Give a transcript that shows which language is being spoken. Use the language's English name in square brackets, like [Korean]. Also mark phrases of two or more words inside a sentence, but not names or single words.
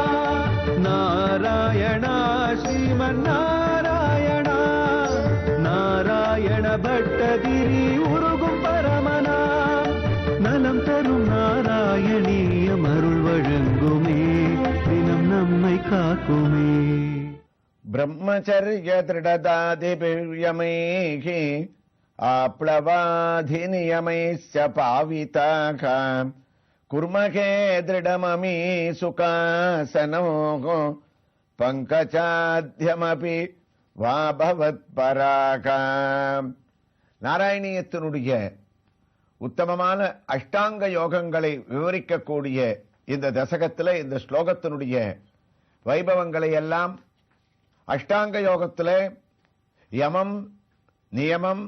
[Tamil] நாராயணா ஸ்ரீமன் நாராயணா நாராயண பட்டதிரி உருகும் பரமனா நலம் தரும் நாராயணீயம் அருள் வழங்குமே தினம் நம்மை காக்குமே. [Sanskrit] ब्रह्मचर्य दृढदादिभिर्यमैः आप्लवाधिनियमैश्च पाविताः कुर्महे दृढममी सुखासनोः पङ्कजाद्यमपि वा भवत्पराः. [Tamil] நாராயணியத்தினுடைய உத்தமமான அஷ்டாங்க யோகங்களை விவரிக்கக்கூடிய இந்த தசகத்தில் இந்த ஸ்லோகத்தினுடைய வைபவங்களை எல்லாம் அஷ்டாங்க யோகத்தில் யமம், நியமம்,